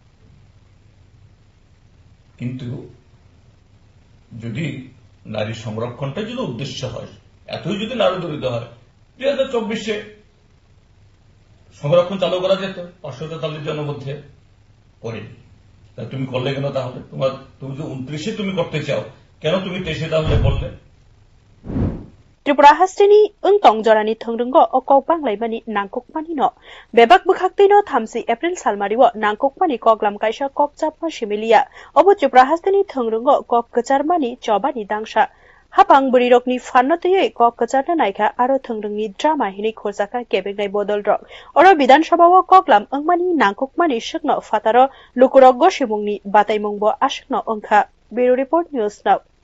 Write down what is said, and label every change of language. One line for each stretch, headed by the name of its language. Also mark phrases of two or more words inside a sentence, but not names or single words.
Bangla: কিন্তু যদি নারী সংরক্ষণটা যদি উদ্দেশ্য হয় এতই যদি নারী দরিদ্র হয় 2024-এ সংরক্ষণ চালু করা যেত 543 জনের মধ্যে করেনি তুমি করলে কেন তাহলে তুমি যে 29-এ তুমি করতে চাও কেন তুমি 23-এ তাহলে করলে
Kok Borok: Tripura hasteni ungtong jorani thongrungo o kok banglai nangkokmani no bebak bukhaktei no 30 April salmariwo nangkokmani koklam kaisa kokchapma similia obo Tripura hasteni thongrungo kok kacharmani chobani dangsa hapang burirokni fanno tei kok kacharna naikha aro thongrungni drama hini khorjaka kebengnai bodol rok oro Bidan Sabha o koklam angmani nangkokmani shikno fataro lukurok gosimungni bataimungbo ashikno ongkha Bureau Report News Now